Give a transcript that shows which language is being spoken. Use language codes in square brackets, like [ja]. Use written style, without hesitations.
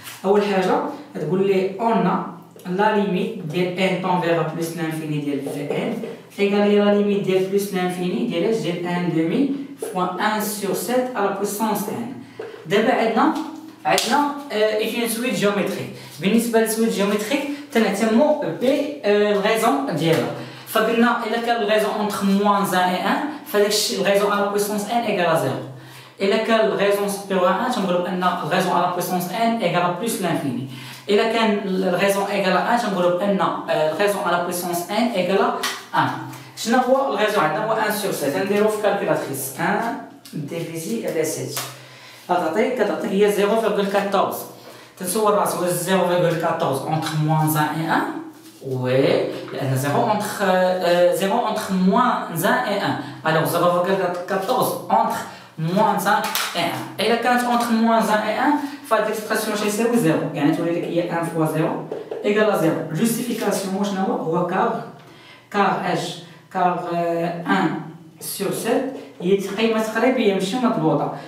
[ar] أول حاجة تقول ليه [fr] on a la limite ديال n tend vers la plus l'infini ديال Vn égale la limite ديال plus l'infini ديال ديال 1 demi fois 1 sur 7 à la puissance n. [ar] دابا عندنا [fr] une suite géométrique. [ar] بالنسبة للسويت جيومتريك تنهتمو بالغيزون ديالها. فقلنا إلا كان الغيزون [fr] entre moins 1 et 1 [ar] فداك الشيء الغيزون [fr] à la puissance n égale à 0. [ar] إلا كان الغيزون [fr] supérieur à 1 [ar] تنقولو بأن الغيزون [fr] à la puissance n égale à plus l'infini. [ar] إلا كان الغيزون [fr] égale à 1 [ar] تنقولو بأن الغيزون [fr] à la puissance n égale à 1. [ar] شنو هو الغيزون عندنا؟ هو 1 sur 7. نديرو في كالكولاتريس 1 divisé على 7 كتعطيك هي 0,14. تنسول راسي واش [fr] 0,14 entre moins 1 et 1. Oui, لأن 0 entre moins 1 et 1. Alors 0,14 entre moins 1 et 1. [ar] إلا كانت [fr] entre moins 1 et 1 فهاد l'expression [ar] واش يساوي [fr] 0. [ar] يعني تولي لك هي [fr] 1 fois 0 égale à 0. [ar] Justification واش هو [fr] car 1 sur 7 [ar] هي قيمة تقريبية ماشي مضبوطة.